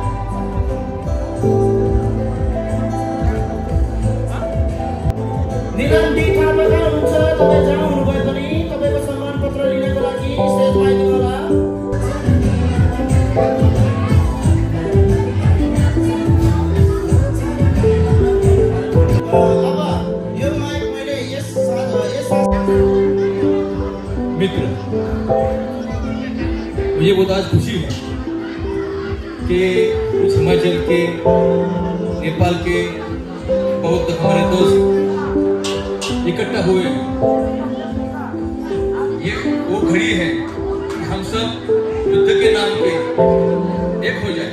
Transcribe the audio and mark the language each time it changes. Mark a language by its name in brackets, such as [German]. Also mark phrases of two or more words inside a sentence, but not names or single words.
[Nepali] निलम्बी थापाका हुनुहुन्छ, तपाईँ जहाँ हुनुभए पनि तपाईँको सम्मान पत्र लिनको लागि स्टेजमा आइदिनु होला. अब यो माइक मैले यस [Hindi] मित्र, मुझे बहुत आज खुशी हुई कि कुछ हिमाचल के, नेपाल के बहुत हमारे दोस्त इकट्ठा हुए घड़ी है कि हम सब युद्ध के नाम पे एक हो जाए।